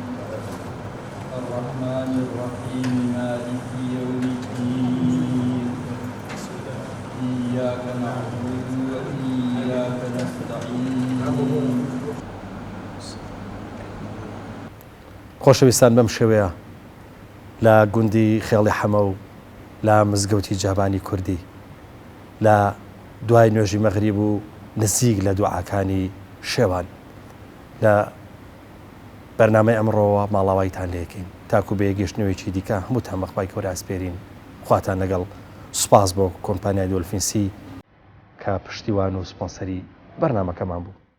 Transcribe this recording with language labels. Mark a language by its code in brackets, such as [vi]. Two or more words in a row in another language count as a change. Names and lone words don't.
[ar] الرحمن الرحيم مالك يوم الدين إياك نعبد وإياك نستعين [ckb] خۆشەویستان بەم شێوەیە لە گوندی خێڵی حەمە و لە مزگەوتی جابانی کوردی لە دوای نوێژی مەغریب و نزیک لە دوعاکانی شێوان لە بەرنامەی ئەمڕۆوە ماڵاوایتان لێکەین تاکو بە یەگەشتنەوەیکی دیکە هەمووتان بەخوای گەورە ئاسپێرین خواتان لەگەڵ سوپاس بۆ کۆمپانیای دۆلفینسی کە پشتیوان و سپۆنسەری بەرنامەکەمان بوو.